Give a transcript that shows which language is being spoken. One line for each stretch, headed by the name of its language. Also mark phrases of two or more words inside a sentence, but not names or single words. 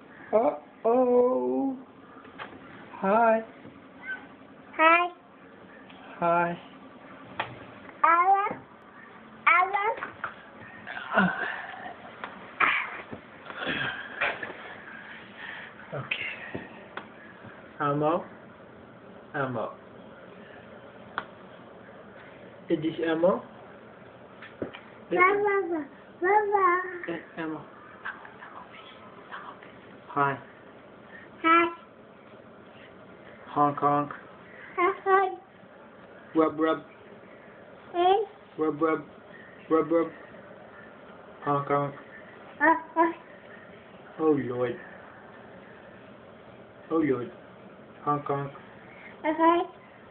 English: Uh-oh. Hi. Hi. Hi. Alan. Alan. Okay. Elmo. Elmo. Is this Elmo? Baba. Baba. Elmo. Hi. Hi. Honk honk. Hi. Rub rub. Hey. Rub rub. Rub rub. Honk honk. Oh Lord. Oh Lord. Honk honk. Okay.